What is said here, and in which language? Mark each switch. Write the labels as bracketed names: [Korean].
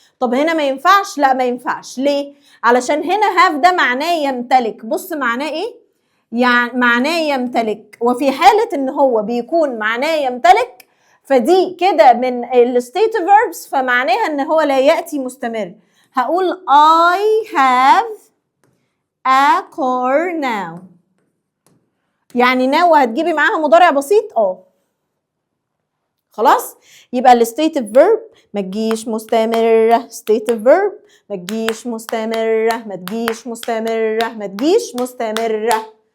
[Arabic] طب هنا ما ينفعش؟ لا ما ينفعش. ليه؟ علشان هنا هاف ده معناه يمتلك. بص معناه ايه؟ يعني معناه يمتلك، وفي حالة ان هو بيكون معناه يمتلك فدي كده من الستيت فيربس، فمعناها ان هو لا يأتي مستمر. [English] هقول I have a car now. [Arabic] يعني now هتجيبي معاها مضارع بسيط. خلاص. يبقى الستيتيف فيرب ما تجيش مستمره، ستيتيف فيرب ما تجيش مستمره، ما تجيش مستمره، ما تجيش مستمره.